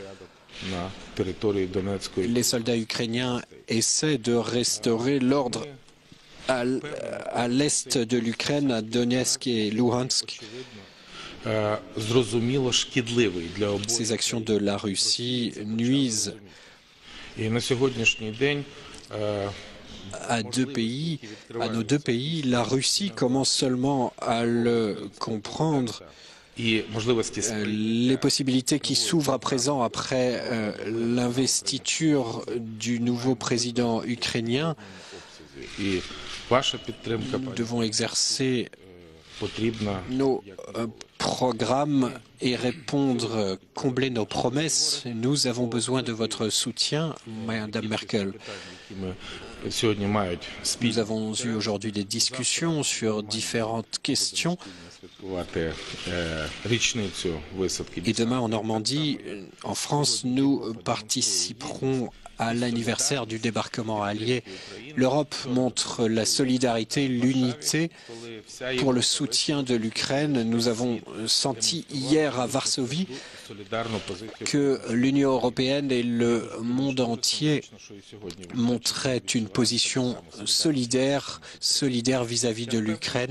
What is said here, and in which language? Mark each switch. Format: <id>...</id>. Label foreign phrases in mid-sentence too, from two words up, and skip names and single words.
<fr>Les soldats ukrainiens essaient de restaurer l'ordre à l'est de l'Ukraine, à Donetsk et Luhansk. Ces actions de la Russie nuisent</fr> <uk>І на сьогоднішній день</uk> <fr>à nos deux pays, la Russie commence seulement à le comprendre.</fr> <uk>і можливості</uk> <fr>Les possibilités qui s'ouvrent à présent après l'investiture du nouveau président ukrainien,</fr> <uk>і ваша підтримка</uk> <fr>nous devons exercer</fr> <uk>потрібна.</uk> <fr>nos programmes et répondre, combler nos promesses. Nous avons besoin de votre soutien, Madame Merkel.</fr> <uk>Сьогодні мають</uk> <fr>Nous avons eu aujourd'hui des discussions sur différentes questions.</fr> <uk>святкувати річницю висадки.</uk> <fr>Et demain, en Normandie, en France, nous participerons à l'anniversaire du débarquement allié. L'Europe montre la solidarité, l'unité pour le soutien de l'Ukraine. Nous avons senti hier à Varsovie que l'Union européenne et le monde entier montraient une position solidaire vis-à-vis de l'Ukraine.</fr>